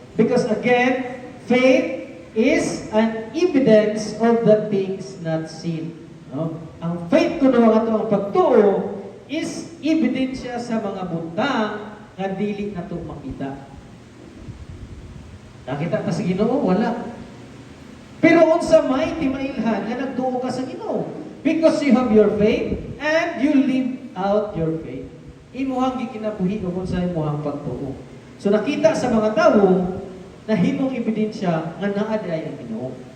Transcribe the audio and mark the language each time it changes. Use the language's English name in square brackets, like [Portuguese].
[English] Because again, faith is an evidence of the things not seen. No? [Cebuano] Ang faith kuno nga ato ang pagtuo is ebidensya sa mga butang nga dili nato makita. Nakita ta sa Ginoo wala. Pero unsa may timailhan nga nagtuo ka sa Ginoo? [English] Because you have your faith and you live out your faith. [Cebuano] Imuhang gikinabuhi o kung sa imuhang pagtuo. So nakita sa mga tao na himong ebidensya nga naaday ang Ginoo.